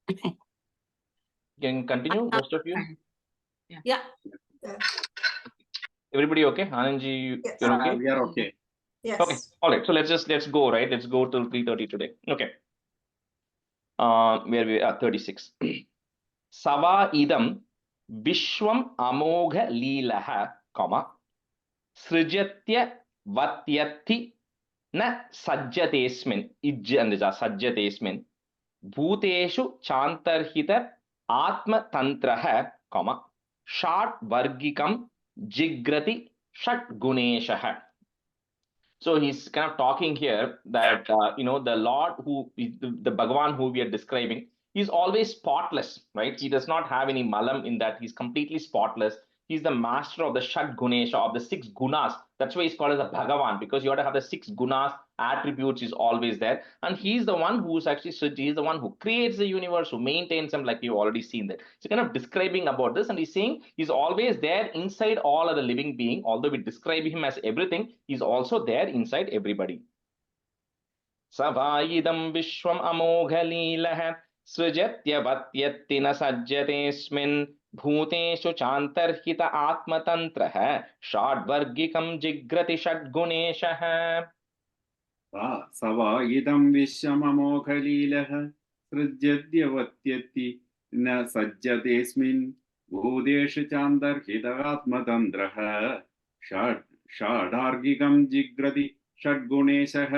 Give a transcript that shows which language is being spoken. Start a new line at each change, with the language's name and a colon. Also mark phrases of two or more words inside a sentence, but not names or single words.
English: Can continue, most of you? Yeah. Everybody okay? Anandji, Yes. you're okay? We are okay. Yes. Okay, all right. So let's go, right? Let's go till 3:30 today. Okay. Where we are 36.
Sanskrit: सव इदं विश्वं अमोघ लीलः, comma, सृजत्यवत्यति न सज्जतेऽस्मिन्, इज्जन्दिज सज्जतेऽस्मिन्, भूतेषु चान्तर्हित आत्म तन्त्रः, comma, षट् वर्गिकं जिग्रति षट् गुणेशः.
English: So he's kind of talking here that, the Lord the Bhagavan who we are describing, he's always spotless, right? He does not have any malam in that. He's completely spotless. He's the master of the
Sanskrit: षट् गुणेश,
English: of the 6 gunas. That's why he's called as a Bhagavan, because you have to have the 6 gunas, attributes is always there. And he's the one who's actually, he's the one who creates the universe, who maintains them, like you've already seen that. So kind of describing about this, and he's saying he's always there inside all other living being. Although we describe him as everything, he's also there inside everybody.
Sanskrit: सवैदं विश्वम् अमोघलीलः सृजत्यवत्यत्ति न सज्जतेऽस्मिन् भूतेषु चान्तर्हित आत्मतन्त्रः षड्वर्गिकं जिग्रति षड्गुणेशः. सवा इदं विश्वममोघलीलः सृज्यद्यवत्यति न सज्जतेऽस्मिन् भूतेषु चान्तर्हितात्मतन्त्रः षाडार्गिकं जिग्रति षड्गुणेशः